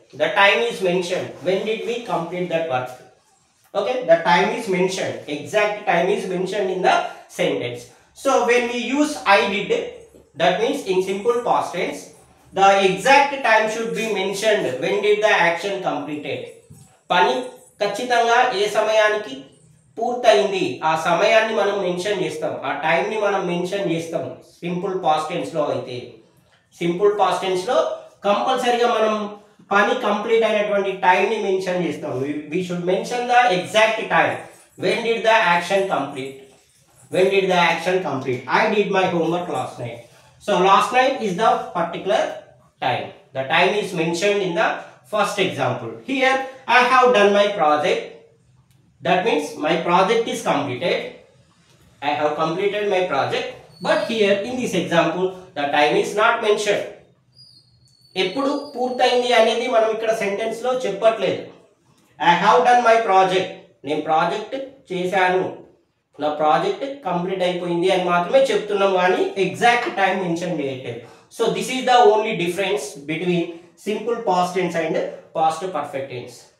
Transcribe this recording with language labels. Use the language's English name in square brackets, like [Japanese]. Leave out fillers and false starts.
[English] The time is mentioned. When did we complete that work? Okay, the time is mentioned. Exact time is mentioned in the sentence. So, when we use I did, that means in simple past tense, the exact time should be mentioned. When did the action completed? [Telugu] పని ఖచ్చితంగా ఏ సమయానికి పూర్తయింది ఆ సమయాన్ని మనం mention చేస్తాం, ఆ time ని మనం మెన్షన్ చేస్తాం. సింపుల్ పాస్ట్ టెన్స్ లో అయితే, సింపుల్ పాస్ట్ టెన్స్ లో కంపల్సరీగా మనం పని కంప్లీట్ అయినటువంటి టైం ని మెన్షన్ చేస్తాం. [English] We should mention the exact time. When did the action complete? When did the action complete? I did my homework last night. So last night is the particular time. The time is mentioned in the first example. Here I have done my project. That means my project is completed. I have completed my project. But here in this example the time is not mentioned. [Telugu] ఎప్పుడు పూర్తయింది అనేది మనం ఇక్కడ sentence లో చెప్పట్లేదు. [English] I have done my project. [Telugu] నేను project చేశాను, నా ప్రాజెక్ట్ కంప్లీట్ అయిపోయింది అని మాత్రమే చెప్తున్నాం, కానీ ఎగ్జాక్ట్ టైం మెన్షన్ చేయట్లేదు. [English] So this is the only difference between simple past tense and past perfect tense.